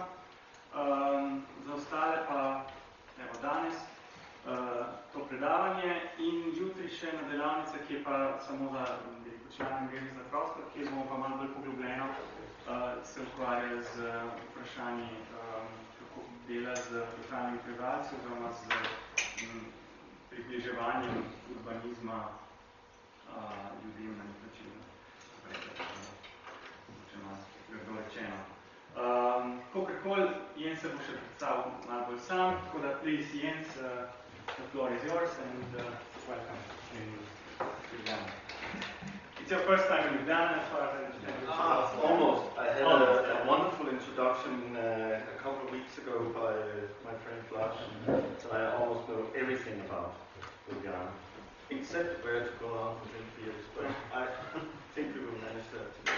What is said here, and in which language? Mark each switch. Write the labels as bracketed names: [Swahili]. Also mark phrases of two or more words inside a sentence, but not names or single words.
[Slovenian] Za ostale pa evo danes to predavanje in jutri še na delavnice, ki je pa samo za člane mreže za prostor, kjer bomo pa malo bolj poglobljeno se ukvarjali z vprašanji kako dela z lokalnimi prebivalci oziroma z približevanjem urbanizma ljudem na nek način. Če malo grdo rečeno. Kakorkoli, Jens se bo še predstavil malo bolj sam, tako da [English] please, Jens, the floor is yours and welcome in Ljubljana. It's your first time in Ljubljana, as far as I understand. Almost. I had a wonderful introduction a couple of weeks ago by my friend Lars, so I almost know everything about Ljubljana, except where to go out within fields, but I think we will manage that today.